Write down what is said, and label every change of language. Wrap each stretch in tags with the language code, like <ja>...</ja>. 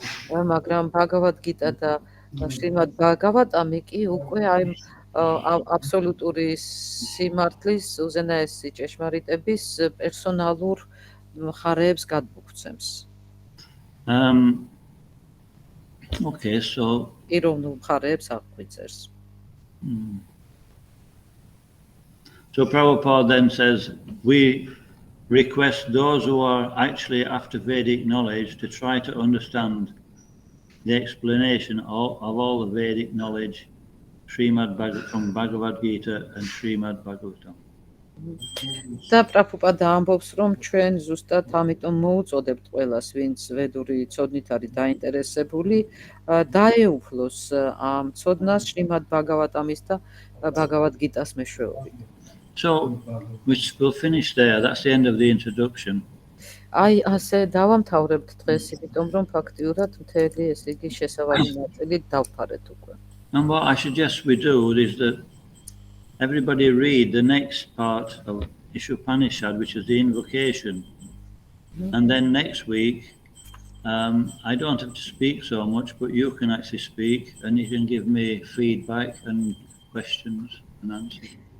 <ka>მაგრამ Bhagavad Gita და შრიმად ბაგავატამი კი უკვე აი აბსოლუტური სიმართლის უზენაესი ჭეშმარიტების პერსონალურ მხარეებს გადმოგვცემს.</ka> <en>Okay, so</en> <ka>პიროვნულ მხარეებს აღგვიწერს.</ka> <en>So Prabhupada then says, we request those who are actually after Vedic knowledge to try to understand the explanation of all the Vedic knowledge from Bhagavad Gita and Srimad Bhagavatam.</en> <ka>და პრაბჰუპადა ამბობს, რომ ჩვენ ზუსტად ამიტომ მოუწოდებთ ყველას, ვინც ვედური ცოდნით არის დაინტერესებული, დაეუფლოს ამ ცოდნას შრიმად ბაგავატამის და ბაგავად გიტას მეშვეობით.</ka> <en>So, we'll finish there. That's the end of the introduction.</en> <ka>აი ასე დავამთავრებთ დღეს, იმიტომ რომ ფაქტიურად მთელი ესე იგი შესავალი ნაწილი დავფარეთ უკვე.</ka> <en>And what I suggest we do is that everybody read the next part of Ишопаნიშади, which is the invocation. And then next week, I don't have to speak so much, but you can actually speak and you can give me feedback and questions and answers.</en>